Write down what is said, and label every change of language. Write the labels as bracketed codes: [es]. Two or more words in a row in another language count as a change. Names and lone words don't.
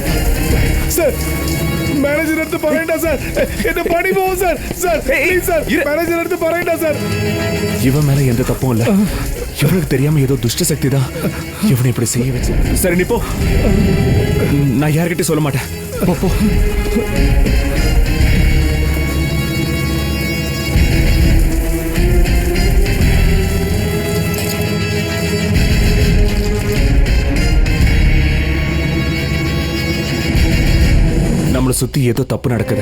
[ml] സാർ മാനേജർ അടുത്ത് പറയണ്ട സാർ, എന്റെ പണി പോകും സാർ. സാർ പ്ലീസ് സാർ, മാനേജർ അടുത്ത് പറയണ്ട സാർ. [ta] இவன் மேல எந்த தப்பும் இல்ல. இவனுக்கு தெரியாம ஏதோ துஷ்ட சக்தி தான் இவனை இப்படி செய்ய வச்சு. சரி நீ போ, நான் யார்கிட்டயும் சொல்ல மாட்டேன். போ போ. நம்மளை சுத்தி ஏதோ தப்பு நடக்குது.